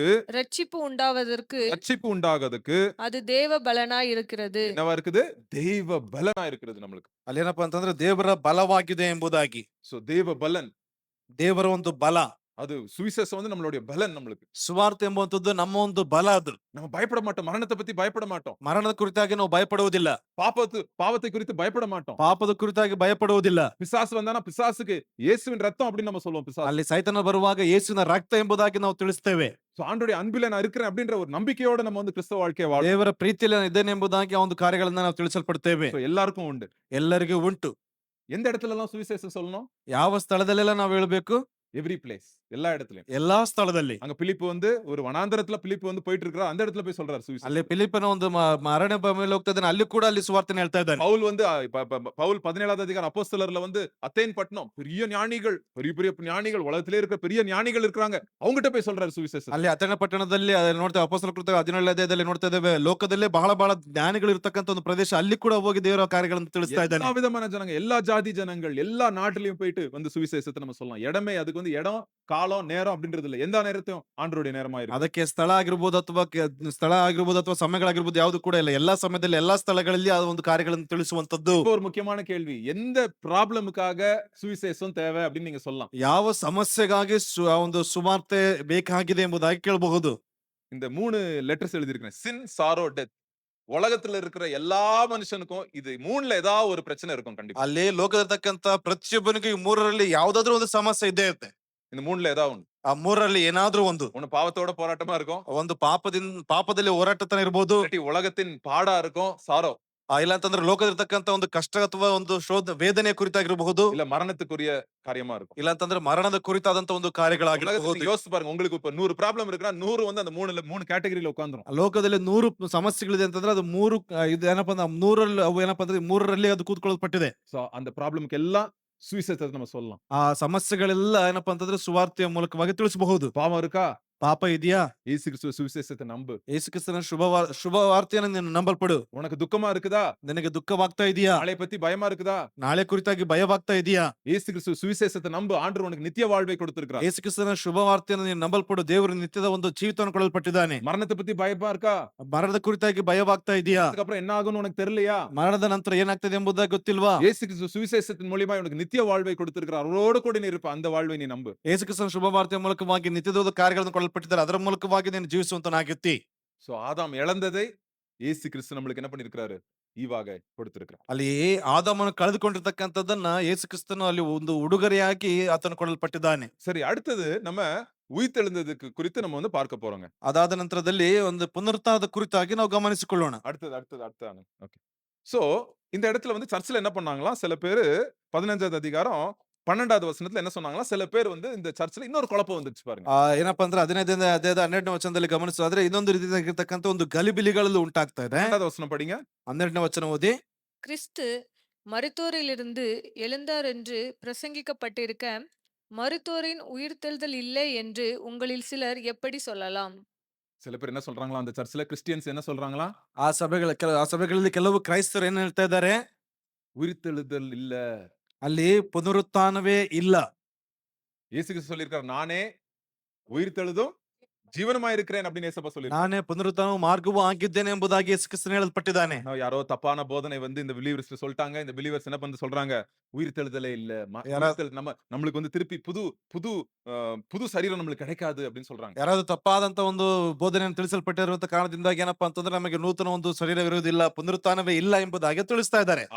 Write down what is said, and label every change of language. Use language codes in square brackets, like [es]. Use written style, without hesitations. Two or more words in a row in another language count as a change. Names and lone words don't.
[ta] ரட்சிப்பு உண்டாவதற்கு ரட்சிப்பு உண்டாகிறதுக்கு அது தேவ பலனாய் இருக்கிறது. என்னவா இருக்குது? தெய்வ பலனா இருக்கிறது நம்மளுக்கு. [kn] ಅಲ್ಲಿ ಏನಪ್ಪಾ ಅಂತಂದ್ರೆ ದೇವರ ಬಲವಾಗಿದೆ ಎಂಬುದಾಗಿ. [ta] சோ தேவ பலன். [kn] ದೇವರ ಒಂದು ಬಲ. [ta] அது சுவிசேஷம் வந்து நம்மளுடைய பலன் நம்மளுக்கு. [kn] ಸುವಾರ್ತೆ ಎಂಬುವಂತದ್ದು ನಮ್ಮ ಒಂದು ಬಲ. ಅದು [ta] நம்ம பயப்பட மாட்டோம். மரணத்தை பத்தி பயப்பட மாட்டோம். [kn] ಮರಣದ ಕುರಿತಾಗಿ ನಾವು ಭಯಪಡುವುದಿಲ್ಲ. [ta] பாவத்தை குறித்து பயப்பட மாட்டோம். [kn] ಪಾಪದ ಕುರಿತಾಗಿ ಭಯಪಡುವುದಿಲ್ಲ. [ta] பிசாசு வந்தானா பிசாசுக்கு இயேசுவின் ரத்தம் அப்படின்னு நம்ம சொல்லுவோம். பிசாசு. [kn] ಅಲ್ಲಿ ಸೈತಾನ ಬರುವಾಗ ಯೇಸುವಿನ ರಕ್ತ ಎಂಬುದಾಗಿ ನಾವು ತಿಳಿಸ್ತೇವೆ. [ta] சோ ஆண்டவருடைய அன்பில நான் இருக்கிறேன் அப்படின்ற ஒரு நம்பிக்கையோட நம்ம வந்து கிறிஸ்தவ வாழ்க்கையை வாழ. [kn] ದೇವರ ಪ್ರೀತಿಯಲ್ಲಿ ನಾನು ಇದ್ದೇನೆ ಎಂಬುದಾಗಿ ಆ ಒಂದು ಕಾರ್ಯಗಳನ್ನ ನಾವು ತಿಳಿಸಲ್ಪಡ್ತೇವೆ. [ta] சோ எல்லாருக்கும் உண்டு. [kn] ಎಲ್ಲರಿಗೂ ಉಂಟು. [ta] எந்த இடத்துல எல்லாம் சுவிசேஷம் சொல்லணும்? [kn] ಯಾವ ಸ್ಥಳದಲ್ಲೆಲ್ಲ ನಾವು ಹೇಳಬೇಕು? [en] every place. [ta] எல்லா இடத்துலயும். [kn] ಎಲ್ಲಾ ಸ್ಥಳದಲ್ಲಿ. [ta] அங்க பிலிப்பு வந்து ஒரு வனாந்தரத்துல பிலிப்பு வந்து போயிட்டு இருக்காரு. அந்த இடத்துல போய் சொல்றாரு சுவிசேஷம். [kn] ಅಲ್ಲಿ ಫಿಲಿಪ್ಪನ ಒಂದು ಅರಣ್ಯ ಮೇಲೆ ಹೋಗ್ತಾ ಇದ್ದಾನೆ, ಅಲ್ಲಿ ಕೂಡ ಅಲ್ಲಿ ಸುವಾರ್ತೆನ ಹೇಳ್ತಾ ಇದ್ದಾನೆ. [ta] பவுல் வந்து பவுல் 17வது அதிகாரம் அப்போஸ்தலர்ல வந்து அத்தேன் பட்டணம் பெரிய ஞானிகள், பெரிய பெரிய ஞானிகள், உலகத்திலே இருக்கிற பெரிய ஞானிகள் இருக்காங்க. அவங்ககிட்ட போய் சொல்றாரு சுவிசேஷம். [kn] ಅಲ್ಲಿ ಅಥೇನ ಪಟ್ಟಣದಲ್ಲಿ ನೋಡ್ತೇವೆ, ಅಪೊಸ್ತಲರ ಕೃತ್ಯ 17ನೇ ಅಧ್ಯಾಯದಲ್ಲಿ ನೋಡ್ತಾ ಇದ್ದೇವೆ, ಲೋಕದಲ್ಲೇ ಬಹಳ ಬಹಳ ಜ್ಞಾನಿಗಳು ಇರ್ತಕ್ಕಂಥ ಒಂದು ಪ್ರದೇಶ, ಅಲ್ಲಿ ಕೂಡ ಹೋಗಿ ದೇವರ ಕಾರ್ಯಗಳನ್ನು ತಿಳಿಸ್ತಾ ಇದ್ದಾನೆ. [ta] எல்லா விதமான ஜனங்க, எல்லா ஜாதி ஜனங்கள், எல்லா நாட்டிலையும் போயிட்டு வந்து சுவிசேஷத்தை நம்ம சொல்லலாம். இடமே அதுக்கு வந்து இடம், காலம், நேரம் அப்படின்றது இல்ல. எந்த நேரத்தையும் ஆண்டவருடைய நேரமா இருக்கு. [kn] ಅದಕ್ಕೆ ಸ್ಥಳ ಆಗಿರ್ಬೋದು ಅಥವಾ ಸಮಯಗಳಾಗಿರ್ಬೋದು ಯಾವುದು ಕೂಡ ಇಲ್ಲ. ಎಲ್ಲಾ ಸಮಯದಲ್ಲಿ ಎಲ್ಲಾ ಸ್ಥಳಗಳಲ್ಲಿ ಆ ಒಂದು ಕಾರ್ಯಗಳನ್ನು ತಿಳಿಸುವಂತದ್ದು. [ta] இப்போ ஒரு முக்கியமான கேள்வி, எந்த ப்ராப்ளமுக்காக சுவிசேஷம் தேவை அப்படின்னு நீங்க சொல்லலாம். [kn] ಯಾವ ಸಮಸ್ಯೆಗಾಗಿ ಆ ಒಂದು ಸುವಾರ್ತೆ ಬೇಕಾಗಿದೆ ಎಂಬುದಾಗಿ ಕೇಳಬಹುದು. [ta] இந்த 3 லெட்டர்ஸ் எழுதியிருக்கேன். [en] sin, sorrow, death. [ta] உலகத்துல இருக்கிற எல்லா மனுஷனுக்கும் இது 3ல ஏதாவது ஒரு பிரச்சனை இருக்கும் கண்டிப்பா. [kn] ಅಲ್ಲಿ ಲೋಕದಲ್ಲಿರ್ತಕ್ಕಂಥ ಪ್ರತಿಯೊಬ್ಬನಿಗೂ ಈ 3ರಲ್ಲಿ ಯಾವ್ದಾದ್ರು ಒಂದು ಸಮಸ್ಯೆ ಇದ್ದೇ ಇರುತ್ತೆ. [ta] இந்த 3ல ஏதாவது ஒண்ணு. [kn] ಆ 3ರಲ್ಲಿ ಏನಾದ್ರೂ ಒಂದು [ta] பாவத்தோட போராட்டமா இருக்கும். [kn] ಒಂದು ಪಾಪದಲ್ಲಿ ಹೋರಾಟತನ ಇರ್ಬೋದು. [ta] இல்லாட்டி உலகத்தின் பாடா இருக்கும், சாரோ. [kn] ಇಲ್ಲ ಅಂತಂದ್ರೆ ಲೋಕದಲ್ಲಿರ್ತಕ್ಕಂಥ ಒಂದು ಕಷ್ಟ ಅಥವಾ ಒಂದು ವೇದನೆ ಕುರಿತಾಗಿರಬಹುದು. [ta] இல்ல மரணத்துக்குரிய காரியமா இருக்கும். [kn] ಇಲ್ಲ ಅಂತಂದ್ರೆ ಮರಣದ ಕುರಿತಾದಂತ ಒಂದು ಕಾರ್ಯಗಳಾಗಿರಬಹುದು. [ta] யோசிச்சு பாருங்க, உங்களுக்கு இப்ப 100 ப்ராப்ளம் இருக்குன்னா 100 வந்து அந்த 3 கேட்டகரியில உட்கார்ந்துரும். [kn] ಲೋಕದಲ್ಲಿ 100 ಸಮಸ್ಯೆಗಳಿದೆ ಅಂತಂದ್ರೆ ಅದು 3 ಇದು ಏನಪ್ಪಾ ಅಂದ್ರೆ 100ರಲ್ಲಿ ಅವು ಏನಪ್ಪಾ ಅಂದ್ರೆ 3ರಲ್ಲಿ ಅದು ಕೂತ್ಕೊಳ್ಳಲ್ಪಟ್ಟಿದೆ. [ta] சோ அந்த ப்ராப்ளம்க்கு எல்லாம் சுவிசேஷத்தை நம்ம சொல்லலாம். [kn] ಆ ಸಮಸ್ಯೆಗಳೆಲ್ಲ ಏನಪ್ಪಾ ಅಂತಂದ್ರೆ ಸುವಾರ್ತೆಯ ಮೂಲಕವಾಗಿ ತಿಳಿಸಬಹುದು. [ta] பாவம் இருக்கா? [kn] ಪಾಪ ಇದೆಯಾ? [ta] இயேசு கிறிஸ்து சுவிசேஷத்தை நம்பு. [kn] ಯೇಸು ಕ್ರಿಸ್ತನ ಶುಭವಾರ್ತೆಯನ್ನು ನೀನು ನಂಬಲ್ಪಡು. [ta] உனக்கு துக்கமா இருக்குதா? [kn] ನಿನಗೆ ದುಃಖವಾಗ್ತಾ ಇದೆಯಾ? [ta] நாளை பத்தி பயமா இருக்குதா? [kn] ನಾಳೆ ಕುರಿತಾಗಿ ಭಯವಾಗ್ತಾ ಇದೆಯಾ? [ta] இயேசு கிறிஸ்து சுவிசேஷத்தை நம்பு. ஆண்டவர் உனக்கு நித்திய வாழ்வை கொடுத்திருக்கிறார். [kn] ಯೇಸು ಕ್ರಿಸ್ತನ ಶುಭವಾರ್ತೆಯನ್ನು ನೀನು ನಂಬಲ್ಪಡು. ದೇವರು ನಿತ್ಯದ ಒಂದು ಜೀವಿತವನ್ನು ಕೊಡಲ್ಪಟ್ಟಿದ್ದಾನೆ. [ta] மரணத்தை பத்தி பயமா இருக்கா? [kn] ಮರಣದ ಕುರಿತಾಗಿ ಭಯವಾಗ್ತಾ ಇದೆಯಾ? [ta] அதுக்கப்புறம் என்ன ஆகும்னு உனக்கு தெரியலையா? [kn] ಮರಣದ ನಂತರ ಏನಾಗ್ತದೆ ಎಂಬುದಾಗಿ ಗೊತ್ತಿಲ್ವಾ? [ta] இயேசு கிறிஸ்து சுவிசேஷத்தின் மூலமா உனக்கு நித்திய வாழ்வை கொடுத்திருக்கிறார். அவரோடு கூட நீ இருப்ப. அந்த வாழ்வை நீ நம்பு. [kn] ಯೇಸು ಕ್ರಿಸ್ತನ ಶುಭವಾರ್ತೆಯ ಮೂಲಕವಾಗಿ ನಿತ್ಯದ ಕಾರ್ಯಗಳನ್ನು ಕೊಡಲ್ಪಟ್ಟಿದ್ದಾರೆ. ಅದರ ಮೂಲಕವಾಗಿ ನೀನು ಜೀವಿಸುವಂತನಾಗಿರ್ತಿ. [ta] சோ ஆதாம் இழந்ததை இயேசு கிறிஸ்து நம்மளுக்கு என்ன பண்ணிருக்காரு? ஈவாக கொடுத்திருக்கிறார். [kn] ಅಲ್ಲಿ ಆದಾಮನು ಕಳೆದುಕೊಂಡಿರ್ತಕ್ಕಂಥದ್ದನ್ನ ಯೇಸು ಕ್ರಿಸ್ತನು ಅಲ್ಲಿ ಒಂದು ಉಡುಗೊರೆಯಾಗಿ ಆತನು ಕೊಡಲ್ಪಟ್ಟಿದ್ದಾನೆ. [ta] சரி, அடுத்தது நம்ம உயிர்த்தெழுந்ததுக்கு குறித்து நம்ம வந்து பார்க்க போறோங்க. [kn] ಅದಾದ ನಂತರದಲ್ಲಿ ಒಂದು ಪುನರುತ್ಥಾನದ ಕುರಿತಾಗಿ ನಾವು ಗಮನಿಸಿಕೊಳ್ಳೋಣ. [ta] அடுத்தது. ஓகே. சோ இந்த இடத்துல வந்து சர்ச்சில் என்ன பண்ணாங்களாம்? சில பேரு 15வது அதிகாரம் 12வது வசனத்துல என்ன சொன்னாங்களா? சில பேர் வந்து இந்த சர்ச்சில் இன்னொரு குழப்பம் வந்துச்சு பாருங்க. [kn] ಏನಪ್ಪಾ ಅಂದ್ರೆ 15ನೇ ಅಧ್ಯಾಯದ 12ನೇ ವಚನದಲ್ಲಿ ಗಮನಿಸೋದಾದ್ರೆ ಇನ್ನೊಂದು ರೀತಿಯಾಗಿರ್ತಕ್ಕಂಥ ಒಂದು ಗಲಿಬಿಲಿಗಳಲ್ಲಿ ಉಂಟಾಗ್ತಾ ಇದೆ. [ta] 12வது வசனம் படிங்க. [kn] 12ನೇ ವಚನ ಓದಿ. [ta] கிறிஸ்து மரித்தோரிலிருந்து எழுந்தார் என்று பிரசங்கிக்கப்பட்டிருக்க மரித்தோரின் உயிர்த்தெழுதல் இல்லை என்று உங்களில் சிலர் எப்படி சொல்லலாம்? சில பேர் என்ன சொல்றாங்களா? அந்த சர்ச்சில் கிறிஸ்டியன்ஸ் என்ன சொல்றாங்களா? [kn] ಆ ಸಭೆಗಳಲ್ಲಿ ಕೆಲವು ಕ್ರೈಸ್ತರು ಏನ್ ಹೇಳ್ತಾ ಇದ್ದಾರೆ? [ta] உயிர்த்தெழுதல் இல்ல, [kn] ಅಲ್ಲಿ ಪುನರುತ್ಥಾನವೇ ಇಲ್ಲ. [ta] இயேசு கிறிஸ்து சொல்லியிருக்காரு, நானே உயிர்த்தெழுதும் ஜீவனமா இருக்கிறேன் அப்படின்னு ஏசப்பா சொல்லியிருக்காரு. [kn] ನಾನೇ ಪುನರುತ್ಥಾನ ಮಾರ್ಗವೂ ಆಗಿದ್ದೇನೆ ಎಂಬುದಾಗಿ ಯೇಸು ಕ್ರಿಸ್ತನು ಹೇಳಲ್ಪಟ್ಟಿದ್ದಾನೆ. [ta] யாரோ தப்பான போதனை வந்து இந்த பிலீவர்ஸ் சொல்லிட்டாங்க. இந்த பிலீவர்ஸ் என்ன பண்ணி சொல்றாங்க? உயிர்த்தெழுதலே இல்ல. நம்மளுக்கு வந்து திருப்பி புது சரீரம் நம்மளுக்கு கிடைக்காது அப்படின்னு சொல்றாங்க. [kn] ಯಾರಾದ್ರೂ ತಪ್ಪಾದಂತ ಒಂದು ಬೋಧನೆಯನ್ನು ತಿಳಿಸಲ್ಪಟ್ಟಿರುವಂತ ಕಾರಣದಿಂದಾಗಿ ಏನಪ್ಪಾ ಅಂತಂದ್ರೆ ನಮಗೆ ನೂತನ ಒಂದು ಶರೀರವಿರುವುದಿಲ್ಲ, ಪುನರುತ್ಥಾನವೇ ಇಲ್ಲ ಎಂಬುದಾಗಿ ತಿಳಿಸ್ತಾ ಇದ್ದಾರೆ.